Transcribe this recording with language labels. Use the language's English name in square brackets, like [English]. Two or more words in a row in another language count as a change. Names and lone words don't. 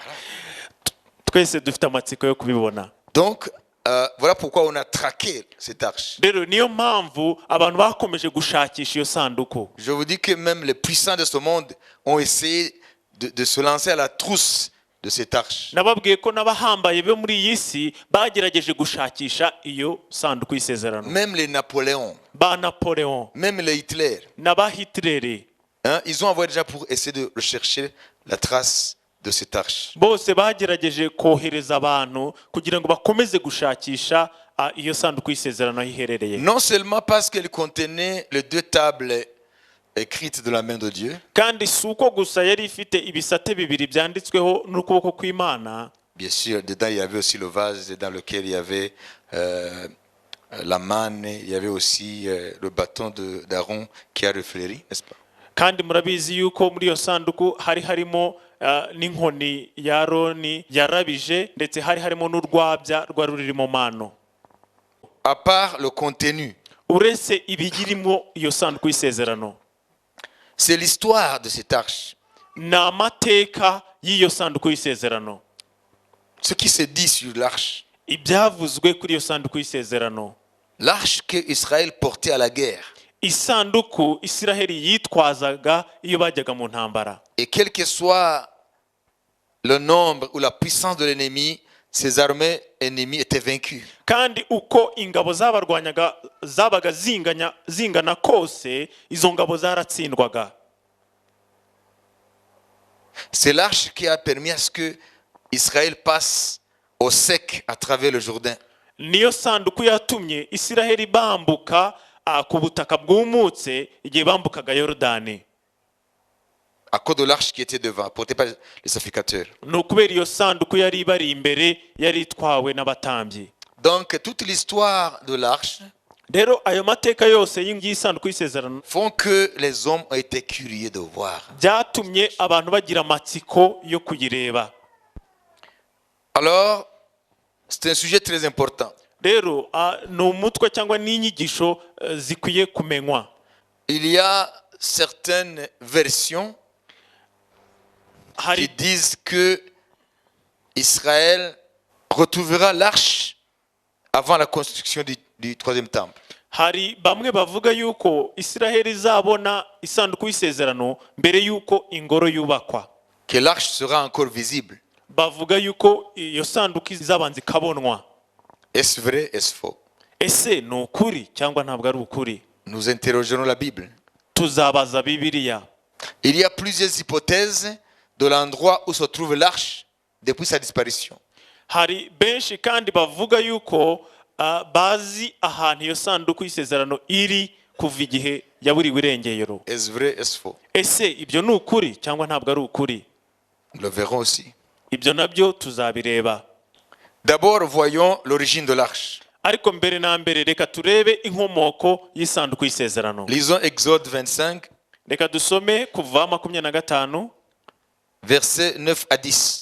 [Kinyarwanda] Twese dufite amatsiko yo kubibona. [French] Donc, voilà pourquoi on a traqué cette arche. [Kinyarwanda] Rero niyo mpamvu abantu bakomeje gushakisha iyo sanduku. [French] Je vous dis que même les puissants de ce monde ont essayé de se lancer à la trousse de cette arche. [Kinyarwanda] Nababwiye ko n'abahambaye bo muri iyi si bagerageje gushakisha iyo sanduku y'isezerano. [French] Même les Napoléons, [Kinyarwanda] Ba Napoleon, [French] même les Hitler, [Kinyarwanda] n'aba Hitler, [French] ils ont envoyé déjà pour essayer de rechercher la trace de cette arche. [Kinyarwanda] bose bagerageje kohereza abantu kugira ngo bakomeze gushakisha iyo sanduku y'isezerano aho iherereye. [French] Non seulement parce qu'elle contenait les deux tables écrites de la main de Dieu, [Kinyarwanda] Kandi si uko gusa yari ifite ibisate bibiri byanditsweho n'ukuboko kw'Imana. [French] bien sûr, dedans il y avait aussi le vase dans lequel il y avait la manne, il y avait aussi le bâton d'Aaron qui a refléri, n'est-ce pas? [Kinyarwanda] Kandi murabizi yuko muri iyo sanduku harimo n'inkoni ya Aroni yarabije, ndetse harimo n'urwabya rwari ruri mu mano. [French] À part le contenu, [Kinyarwanda] Uretse ibigirimo iyo sanduku y'isezerano, [French] c'est l'histoire de cette arche. [Kinyarwanda] ni amateka y'iyo sanduku y'isezerano. [French] Ce qui se dit sur l'arche. [Kinyarwanda] Ibyavuzwe kuri iyo sanduku y'isezerano. [French] L'arche que Israël portait à la guerre. [Kinyarwanda] Isanduku Isiraheli yitwazaga iyo bajyaga mu ntambara. [French] Et quel que soit le nombre ou la puissance de l'ennemi, ces armées ennemies étaient vaincues. [Kinyarwanda] Kandi uko ingabo zabarwanyaga zabaga zingana kose, izo ngabo zaratsindwaga. [French] C'est l'arche qui a permis à ce que Israël passe au sec à travers le Jourdain. [Kinyarwanda] niyo sanduku yatumye Isiraheli bambuka ku butaka bwumutse igihe bambukaga Yorodani. [French] À cause de l'arche qui était devant, portée par les sacrificateurs. [Kinyarwanda] Ni ukubera iyo sanduku yari ibari imbere yari itwawe n'abatambyi. [French] Donc toute l'histoire de l'arche [Kinyarwanda] Rero ayo mateka yose y'isanduku y'isezerano [French] font que les hommes ont été curieux de voir. [Kinyarwanda] byatumye abantu bagira amatsiko yo kuyireba. [French] Alors, c'est un sujet très important. [Kinyarwanda] Rero ni umutwe cyangwa n'inyigisho zikwiye kumenywa. [French] Il y a certaines versions qui disent que Israël retrouvera l'arche avant la construction du troisième temple. [Kinyarwanda] Hari bamwe bavuga yuko Isiraheli izabona isanduku y'isezerano mbere yuko ingoro yubakwa. [French] Que l'arche sera encore visible. [Kinyarwanda] Bavuga yuko iyo sanduku izabanza ikabonwa. [French] Est-ce vrai, est-ce faux? [Kinyarwanda] Ese ni ukuri cyangwa ntabwo ari ukuri? [French] Nous interrogerons la Bible. [Kinyarwanda] Tuzabaza Bibiliya. [French] Il y a plusieurs hypothèses de l'endroit où se trouve l'arche depuis sa disparition. [Kinyarwanda] Hari benshi kandi bavuga yuko bazi ahantu iyo sanduku y'isezerano iri kuva igihe yaburiwe irengero. [French] Est-ce vrai, est-ce faux? [Kinyarwanda] Ese ibyo ni ukuri cyangwa ntabwo ari ukuri? [French] Nous le verrons aussi. [Kinyarwanda] Ibyo nabyo tuzabireba. [French] D'abord, voyons l'origine de l'arche. [Kinyarwanda] Ariko mbere na mbere reka turebe inkomoko y'isanduku y'isezerano. [French] Lisons Exode 25, [Kinyarwanda] Reka dusome kuva 25 [French] versets 9 à 10.